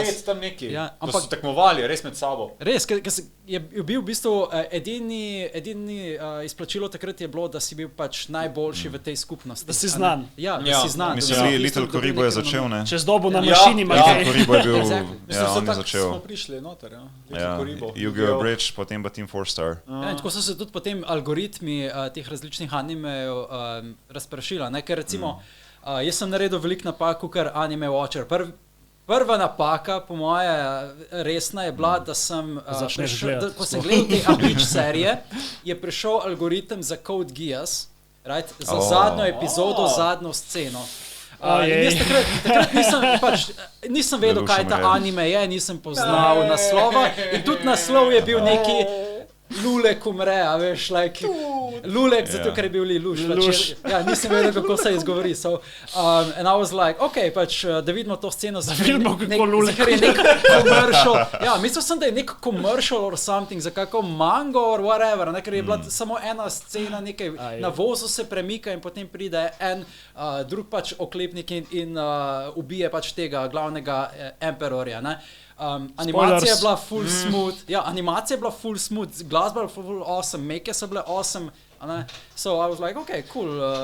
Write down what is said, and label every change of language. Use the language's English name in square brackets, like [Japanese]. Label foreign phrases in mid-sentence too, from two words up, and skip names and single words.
[Slovenian] 2010 tam neki, ko so tekmovali res med sabo. Res, ker je bil v bistvu edini izplačilo takrat je bilo, da si bil pač najboljši v tej skupnosti. Da si znan. Ja, da si znan. Mislim, Little Koribo je začel, ne? Čez dobu na mašini. Little Koribo je bil, on je začel. Smo prišli noter, Little Koribo. Yu-Gi-Oh! Bridge, potem pa Team 4-Star. In tako so se tudi potem algoritmi teh različnih animejev razprašila, ker recimo jaz sem naredil veliko napak, kar [English] Anime Watcher. [Slovenian] Prva napaka, po moje resna, je bila, da sem ko sem gledal te Abridž serije, je prišel algoritem za Code Geass, za zadnjo epizodo, zadnjo sceno. Jaz takrat nisem vedel, kaj ta anime je, nisem poznal naslova in tudi naslov je bil neki Lulek umre, a veš, Lulek, zato ker je bil Luš. Ja, nisem vedel, kako se izgovori. [English] So, and I was like, [Slovenian] ok, pač, da vidimo to sceno, ker je nek commercial. Ja, mislil sem, da je nek [English] commercial or something, [Slovenian] za kako mango [English] or whatever, [Slovenian] ne, ker je bila samo ena scena, nekaj na vozu se premika in potem pride en drug pač oklepnik in ubije pač tega glavnega emperorja, ne. Animacija je bila [English] full smooth, [Slovenian] ja, animacija je bila [English] full smooth, [Slovenian] glasba je bila [English] full awesome, [Slovenian] make so bile awesome, [English] so I was like, okay, cool,